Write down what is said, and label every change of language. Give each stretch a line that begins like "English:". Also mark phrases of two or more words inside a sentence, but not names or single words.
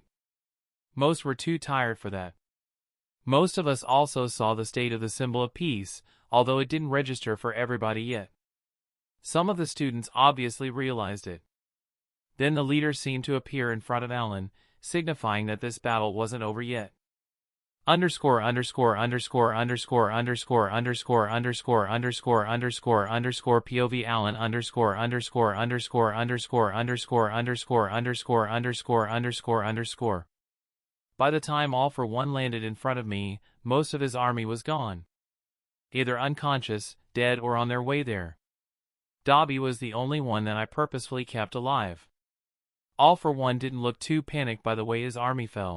English: Most were too tired for that. Most of us also saw the state of the symbol of peace, although it didn't register for everybody yet. Some of the students obviously realized it. Then the leader seemed to appear in front of Allan, signifying that this battle wasn't over yet. Underscore underscore underscore underscore underscore underscore underscore underscore underscore underscore POV Allan underscore underscore underscore underscore underscore underscore underscore underscore underscore underscore. By the time All for One landed in front of me, most of his army was gone. Either unconscious, dead, or on their way there. Dobby was the only one that I purposefully kept alive. All for One didn't look too panicked by the way his army fell.